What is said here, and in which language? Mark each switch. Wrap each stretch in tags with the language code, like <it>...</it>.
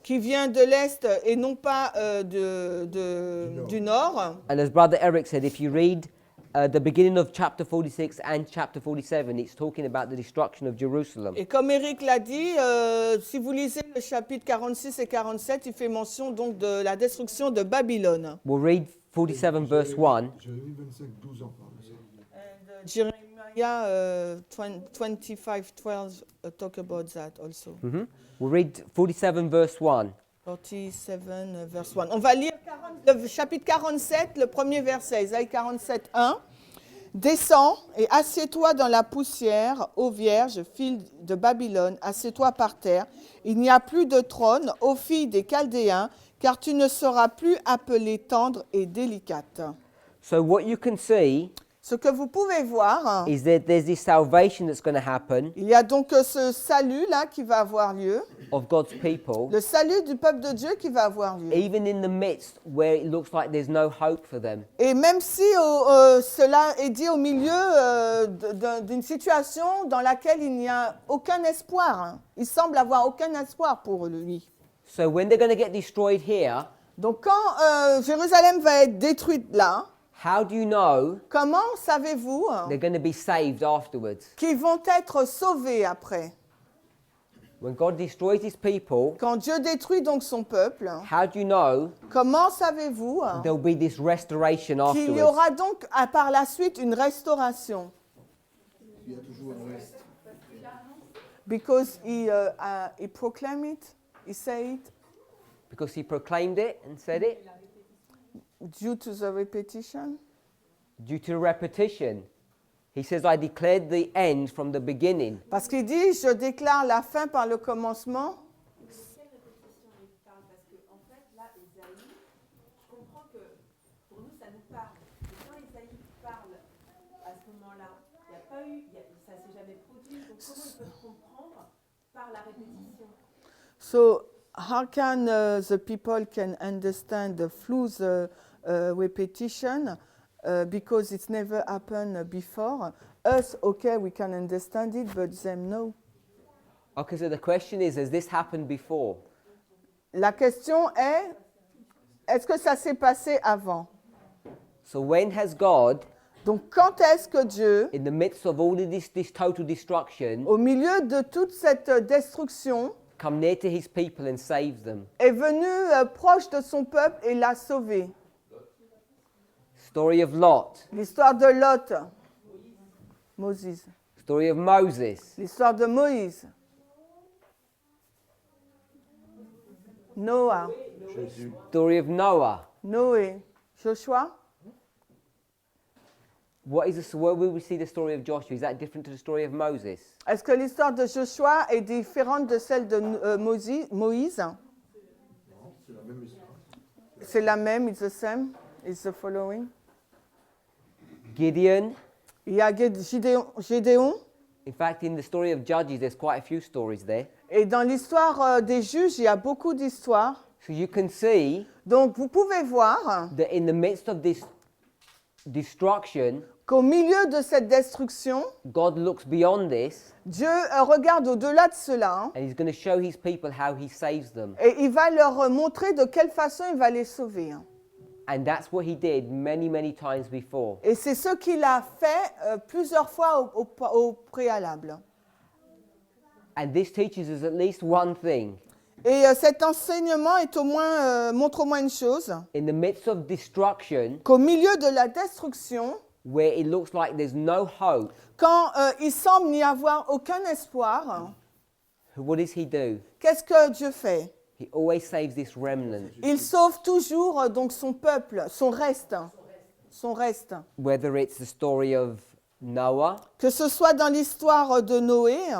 <fr>qui vient de l'Est et non pas du Nord.</fr> <en>And as Brother Eric said, if you read the beginning of chapter 46 and chapter 47, it's talking about the destruction of Jerusalem.</en> <fr>Et comme Eric l'a dit, si vous lisez le chapitre 46 et 47, il fait mention donc de la destruction de Babylone.</fr> <en>We'll read 47 verse 1.</en> <fr>Jérémie 25, 12 en parle.</fr> <en>Jeremiah 25:12 talk about that also. We'll read 47 verse 1.</en> <fr>47 verse 1. On va lire le chapitre 47, le premier verset, Isaïe 47, 1. Descends et assieds-toi dans la poussière, ô vierge, fille de Babylone, assieds-toi par terre. Il n'y a plus de trône, ô fille des Chaldéens, car tu ne seras plus appelée tendre et délicate.</fr> <en>So what you can see</en> <fr>Ce que vous pouvez voir,</fr> <en>is that there's this salvation that's going to happen</en> <fr>il y a donc ce salut là qui va avoir lieu,</fr> <en>of God's people,</en> <fr>le salut du peuple de Dieu qui va avoir lieu.</fr> <en>even in the midst where it looks like there's no hope for them.</en> <fr>Et même si cela est dit au milieu d'une situation dans laquelle il n'y a aucun espoir, hein. Il semble avoir aucun espoir pour lui.</fr> <en>So when they're going to get destroyed here,</en> <fr>Donc quand Jérusalem va être détruite là,</fr> <en>how do you know</en> <fr>comment savez-vous</fr> <en>they're going to be saved afterwards?</en> <fr>qu'ils vont être sauvés après?</fr> <en>When God destroys his people,</en> <fr>Quand Dieu détruit donc son peuple,</fr> <en>how do you know</en> <fr>comment savez-vous</fr> <en>there'll be this restoration</en> <fr>qu'il y</fr> <en>afterwards?</en> <fr>aura donc par la suite une restauration? Il y a toujours un reste.</fr> <en>Because he proclaimed it, he said it, Because he proclaimed it and said it due to the repetition. due to repetition. He says, I declared the end from the beginning.</en> <fr>Parce qu'il dit, je déclare la fin par le commencement. Quelle répétition il parle? Parce que, en fait, là, Isaïe, je comprends que pour nous, ça nous parle. Mais quand Isaïe parle à ce moment-là, il n'y a pas eu, ça ne s'est jamais produit. Donc, comment ils peuvent comprendre par la répétition?</fr> <en>So, how can the people can understand through the repetition because it's never happened before? Us, okay, we can understand it, but them, no. Okay, so the question is, has this happened before?</en> <fr>La question est-ce que ça s'est passé avant?</fr> <en>So when has God,</en> <fr>Donc, quand est-ce que Dieu,</fr> <en>in the midst of all of this total destruction,</en> <fr>au milieu de toute cette destruction,</fr> <en>come near to his people and saves them?</en> <fr>est venu proche de son peuple et l'a sauvé?</fr> <en>Story of Lot,</en> <fr>L'histoire de Lot, Moses.</fr> <en>story of Moses,</en> <fr>L'histoire de Moïse, Noah, Jésus.</fr> <en>story of Noah.</en> <fr>Noé, Joshua.</fr> <en>Where will we see the story of Joshua? Is that different to the story of Moses?</en> <fr>Est-ce que l'histoire de Joshua est différente de celle de Moïse? Non, c'est la même histoire. C'est la même,</fr> <en>it's the same, it's the following. Gideon.</en> <fr>Il y a Gédéon,</fr> <en>In fact, in the story of Judges, there's quite a few stories there.</en> <fr>et dans l'histoire des juges, il y a beaucoup d'histoires.</fr> <en>So you can see</en> <fr>Donc vous pouvez voir</fr> <en>that in the midst of this destruction,</en> <fr>qu'au milieu de cette destruction,</fr> <en>God looks beyond this</en> <fr>Dieu regarde au-delà de cela,</fr> <en>and he's going to show his people how he saves them.</en> <fr>et il va leur montrer de quelle façon il va les sauver.</fr> <en>And that's what he did many, many times before.</en> <fr>Et c'est ce qu'il a fait plusieurs fois au préalable.</fr> <en>And this teaches us at least one thing,</en> <fr>Et cet enseignement est montre au moins une chose,</fr> <en>In the midst of destruction,</en> <fr>qu'au milieu de la destruction,</fr> <en>where it looks like there's no hope,</en> <fr>quand il semble n'y avoir aucun espoir,</fr> <en>what does he do?</en> <fr>qu'est-ce que Dieu fait?</fr> <en>He always saves this remnant.</en> <fr>Il sauve toujours donc son peuple, son reste. Son reste.</fr> <en>Whether it's the story of Noah</en> <fr>Que ce soit dans l'histoire de Noé</fr>